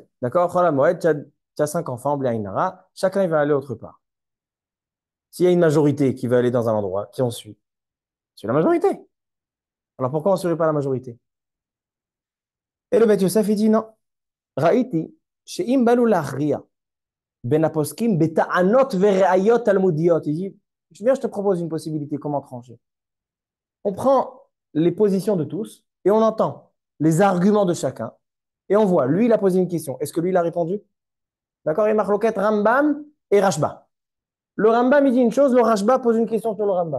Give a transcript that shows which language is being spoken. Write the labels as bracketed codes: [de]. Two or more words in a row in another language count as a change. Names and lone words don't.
[fr] D'accord? Chol HaMoed, tu as 5 enfants, Bliaïnara. Chacun, il va aller autre part. S'il y a une majorité qui veut aller dans un endroit, qui on suit? C'est la majorité. Alors pourquoi on ne suit pas la majorité? Et le Bet Yosef, il dit non. [he] Ra'iti, שאם באנו להכריע בין הפוסקים בטענות וראיות תלמודיות, [fr] il dit, viens, je te propose une possibilité, comment trancher. On prend les positions de tous et on entend les arguments de chacun et on voit, lui, il a posé une question. Est-ce que lui, il a répondu? D'accord? Il y a Marloquet Rambam et Rashba. Le Rambam, il dit une chose, le Rashba pose une question sur le Rambam.